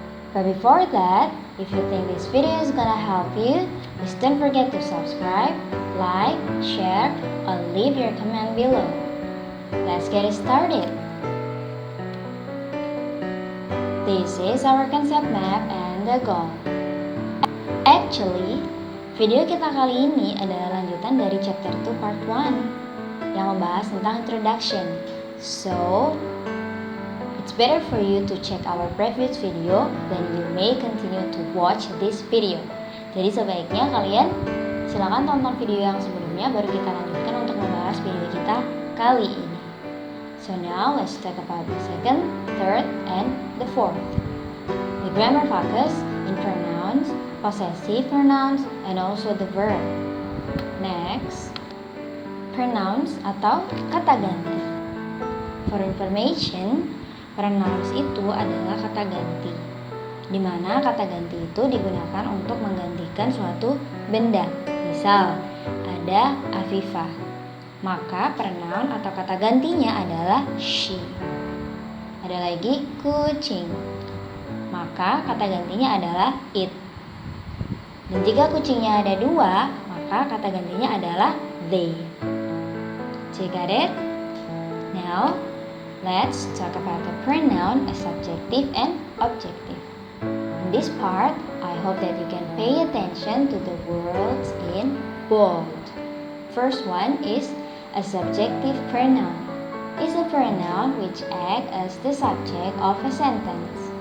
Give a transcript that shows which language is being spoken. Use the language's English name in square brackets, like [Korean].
[English] But before that, if you think this video is gonna help you, please don't forget to subscribe, like, share, or leave your comment below. Let's get it started. This is our concept map and the goal. Actually, [Indonesian] video kita kali ini adalah lanjutan dari chapter 2 part 1 yang membahas tentang introduction. [English] So, it's better for you to check our previous video, then you may continue to watch this video. [Indonesian] Jadi sebaiknya kalian silakan tonton video yang sebelumnya, baru kita lanjutkan untuk membahas video kita kali ini. [English] So now, let's talk about the second, third, and the fourth. The grammar focus in pronouns, possessive pronouns, and also the verb. Next, [Indonesian] pronouns atau kata ganti. [English] For information, [Indonesian] pronouns itu adalah kata ganti, di mana kata ganti itu digunakan untuk menggantikan suatu benda. Misal, ada Afifa, maka pronoun atau kata gantinya adalah she. Ada lagi kucing, maka kata gantinya adalah it. Dan jika kucingnya ada dua, maka kata gantinya adalah they. [English] So you got it? Now, let's talk about the pronoun as subjective and objective. In this part, I hope that you can pay attention to the words in bold. First one is a subjective pronoun. It's a pronoun which acts as the subject of a sentence.